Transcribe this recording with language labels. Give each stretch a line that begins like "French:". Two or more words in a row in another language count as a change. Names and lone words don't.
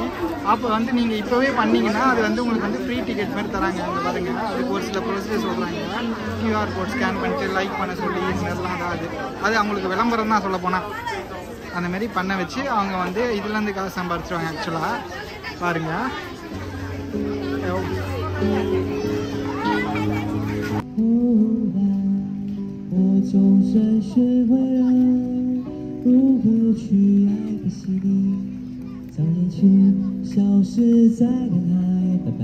Tamil: அப்போ வந்து நீங்கள் இப்போவே பண்ணிங்கன்னா அது வந்து உங்களுக்கு வந்து ஃப்ரீ டிக்கெட் மாதிரி தராங்க. அங்கே பாருங்கள், அதுக்கு ஒரு சில ப்ரொசீஜர் சொல்கிறாங்க.
English: QR code scan
Tamil: பண்ணிட்டு லைக் பண்ண சொல்லி இந்த மாதிரிலாம் தான் அது அவங்களுக்கு விளம்பரம் தான் சொல்ல போனால். அந்தமாரி பண்ண வச்சு அவங்க வந்து இதுலேருந்து காசு சம்பாதிச்சிருவாங்க. ஆக்சுவலாக பாருங்கள்.
Chinese: 总算学会了如何去爱的洗礼，将眼前消失在人海，拜拜。